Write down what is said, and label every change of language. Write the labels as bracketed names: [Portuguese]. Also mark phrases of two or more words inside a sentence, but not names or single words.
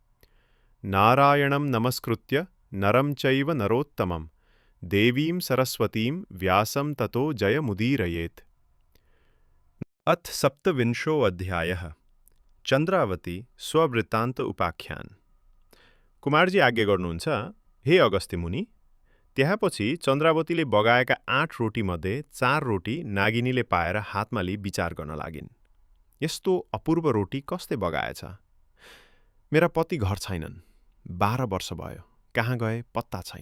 [Sanskrit] नारायणं नमस्कृत्य नरं चैव नरोत्तमं देवीं सरस्वतीं व्यासं ततो जयमुदीरयेत्। अथ सप्तविंशो अध्यायः चन्द्रावती स्ववृत्तान्त उपाख्यान। [Nepali] कुमारजी आज्ञा गर्नुहुन्छ, हे अगस्त्य मुनि, त्यसपछि चन्द्रावतीले बगाएका 8 रोटीमध्ये 4 रोटी नागिनीले पाएर हातमा लिई विचार गर्न लागिन्। यस्तो अपूर्व रोटी कसले बगाएछ? मेरा पति घर छैनन्, 12 वर्ष भयो, कहाँ गए पत्ता छैन।